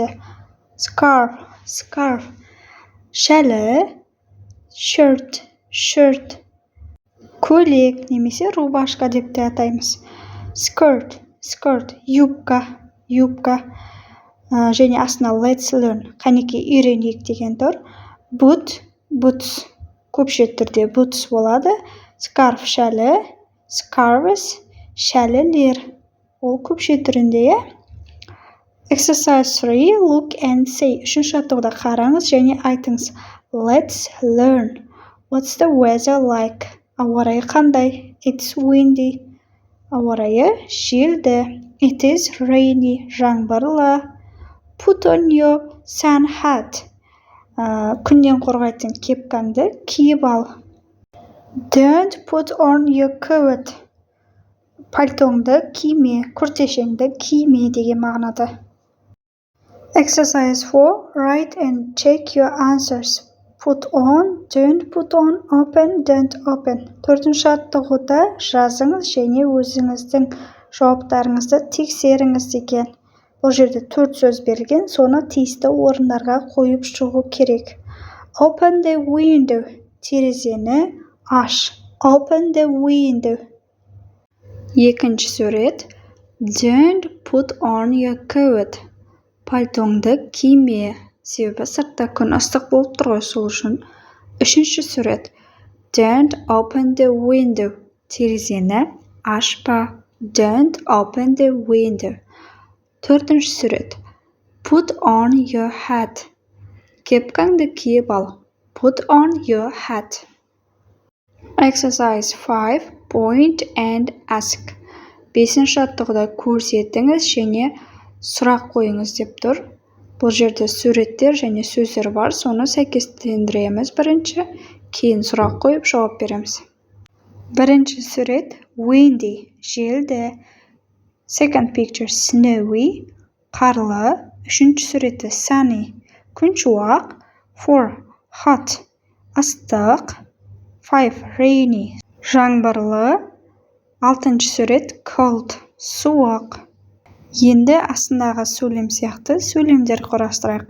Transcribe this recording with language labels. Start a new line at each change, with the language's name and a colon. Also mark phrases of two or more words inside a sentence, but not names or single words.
Kazakh: Scarf, шәлі. Shirt, көйлек немесе рубашка деп те атаймыз. Skirt, юбка. Және астына
English: let's learn,
Kazakh: қанекей үйренейік деген тұр. Boots, көпше түрде boots болады. Scarf, шәлі. Scarves, шәлілер. Ол көпше түрінде. Exercise 3.
English: Look and say.
Kazakh: Үшінші аттығыда қараңыз және айтыңыз.
English: Let's learn. What's the weather like?
Kazakh: Ауа райы қандай?
English: It's windy.
Kazakh: Ауа райы желді.
English: It is rainy. Жаңбырлы. Put on your sun hat.
Kazakh: Күннен қорғайтын кепкаңды киіп ал.
English: Don't put on your coat.
Kazakh: Пальтоңды киме, күртешеңді киме деген мағынада.
English: Exercise 4. Write and check your answers. Put on, don't put on, open, don't open.
Kazakh: Төртінші аттығыда жазыңыз және өзіңіздің жауаптарыңызды тексеріңіз деген. Бұл жерде 4 сөз берілген, соны тиісті орындарға қойып шығу керек.
English: Open the window.
Kazakh: Терезені аш.
English: Open the window.
Kazakh: Екінші сурет.
English: Don't put on your coat.
Kazakh: Пальтоңды киме. себебі сыртта күн ыстық болып тұр ғой, сол үшін. Үшінші сурет.
English: Don't open the window.
Kazakh: Терезені ашпа.
English: Don't open the window.
Kazakh: Төртінші сурет.
English: Put on your hat.
Kazakh: Кепкаңды киіп ал.
English: Put on your hat. Exercise 5. Point and ask.
Kazakh: Бесінші жаттығуда көрсетіңіз және сұрақ қойыңыз деп тұр. Бұл жерде суреттер және сөздер бар, соны сәйкестендіреміз бірінші, кейін сұрақ қойып жауап береміз. Бірінші сурет windy, желді.
English: Second picture snowy,
Kazakh: қарлы. Үшінші суреті sunny, күн шуақ. 4 hot, ыстық. 5 rainy, жаңбырлы. Алтыншы сурет cold, суық. Енді астындағы сөйлем сияқты сөйлемдер құрастырайық.